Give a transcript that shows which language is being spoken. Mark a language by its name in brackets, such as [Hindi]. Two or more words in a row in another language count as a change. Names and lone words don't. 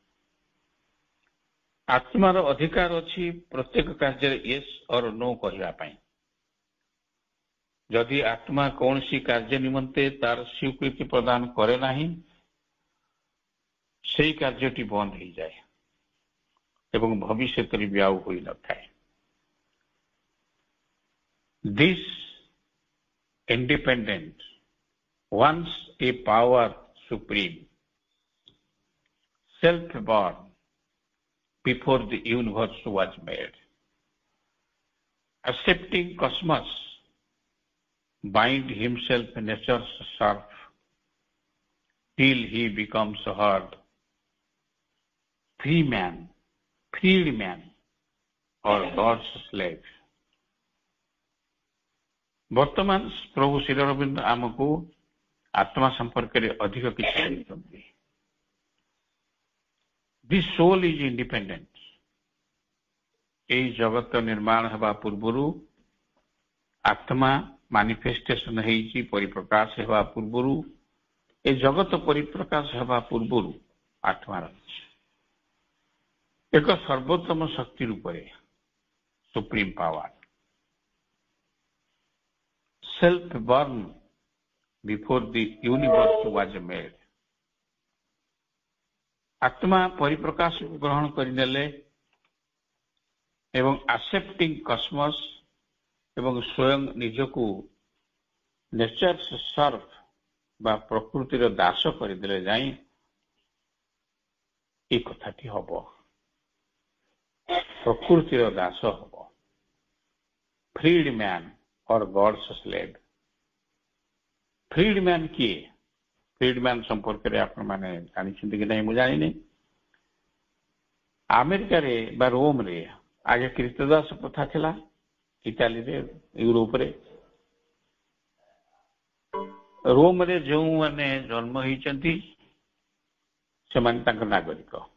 [Odia] ଆତ୍ମାର ଅଧିକାର ଅଛି ପ୍ରତ୍ୟେକ କାର୍ଯ୍ୟରେ [English] yes or no [Odia] କହିବା ପାଇଁ। ଯଦି ଆତ୍ମା କୌଣସି କାର୍ଯ୍ୟ ନିମନ୍ତେ ତାର ସ୍ୱୀକୃତି ପ୍ରଦାନ କରେ ନାହିଁ, ସେହି କାର୍ଯ୍ୟଟି ବନ୍ଦ ହୋଇଯାଏ ଏବଂ ଭବିଷ୍ୟତରେ ବି ଆଉ ହୋଇନଥାଏ। [English] This independent, once a power supreme, self-born before the universe was made, accepting cosmos, bind himself in nature's surf till he becomes heard, freed man or God's slave। [Odia] ବର୍ତ୍ତମାନ ପ୍ରଭୁ ଶ୍ରୀ ଅରବିନ୍ଦ ଆମକୁ ଆତ୍ମା ସମ୍ପର୍କରେ ଅଧିକ କିଛି କହିଛନ୍ତି। [English] This soul is independent. [Odia] ଏହି ଜଗତ ନିର୍ମାଣ ହେବା ପୂର୍ବରୁ ଆତ୍ମା ମାନିଫେଷ୍ଟେସନ ହେଇଛି, ପରିପ୍ରକାଶ ହେବା ପୂର୍ବରୁ, ଏ ଜଗତ ପରିପ୍ରକାଶ ହେବା ପୂର୍ବରୁ ଆତ୍ମା ରହିଛି ଏକ ସର୍ବୋତ୍ତମ ଶକ୍ତି ରୂପରେ, [English] supreme power. Self-born before the universe was made। [Odia] ଆତ୍ମା ପରିପ୍ରକାଶ ଗ୍ରହଣ କରିନେଲେ ଏବଂ [English] accepting cosmos [Odia] ଏବଂ ସ୍ୱୟଂ ନିଜକୁ [English] nature's surf [Odia] ବା ପ୍ରକୃତିର ଦାସ କରିଦେଲେ ଯାଇ ଏ କଥାଟି ହବ। ପ୍ରକୃତିର ଦାସ ହବ। [English] freed man or God's slave। [Odia] ଫ୍ରିଡମ୍ୟାନ୍ କିଏ? ଫ୍ରିଡମ୍ୟାନ୍ ସମ୍ପର୍କରେ ଆପଣମାନେ ଜାଣିଛନ୍ତି କି ନାହିଁ ମୁଁ ଜାଣିନି। ଆମେରିକାରେ ବା ରୋମରେ ଆଗେ କ୍ରୀତଦାସ ପ୍ରଥା ଥିଲା, ଇଟାଲୀରେ, ୟୁରୋପରେ। ରୋମରେ ଯେଉଁମାନେ ଜନ୍ମ ହେଇଛନ୍ତି ସେମାନେ ତାଙ୍କ ନାଗରିକ।